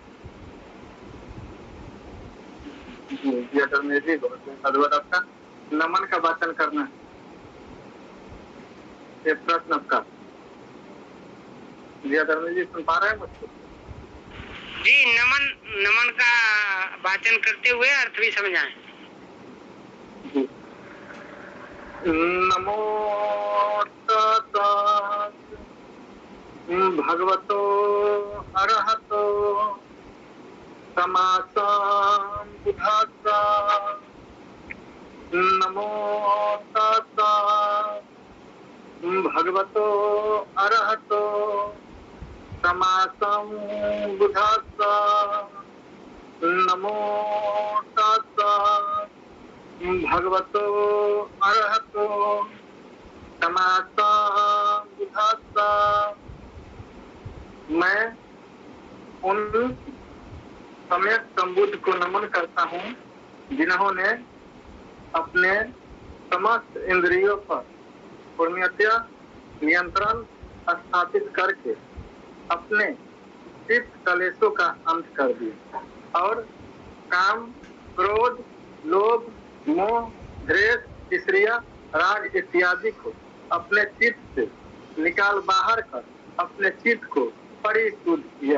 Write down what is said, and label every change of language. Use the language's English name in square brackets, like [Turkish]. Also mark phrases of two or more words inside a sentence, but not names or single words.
[Hindi] जी आदरणीय जी, बहुत बहुत साधुवाद आपका। नमन का वाचन करना, ये प्रश्न आपका। जी आदरणीय जी, सुन पा रहे हैं मुझको? जी, नमन का वाचन करते हुए अर्थ भी समझाएं। [Pali] नमो तस्सै भगवतो अरहतो सम्मा सम्बुद्धस्सै। नमो तस्सै भगवतो अरहतो सम्मा सम्बुद्धस्सै। नमो तस्सै भगवतो अरहतो सम्मा सम्बुद्धस्सै। [Hindi] मैं उन सम्यक संबुद्ध को नमन करता हूँ जिन्होंने अपने समस्त इंद्रियों पर पूर्णतया नियंत्रण स्थापित करके अपने चित्त कलेशों का अंत कर दिया और काम, क्रोध, लोभ, मोह, द्वेष, ईर्ष्या, राग इत्यादि को अपने चित्त से निकाल बाहर कर अपने चित्त को परिशुद्ध किया।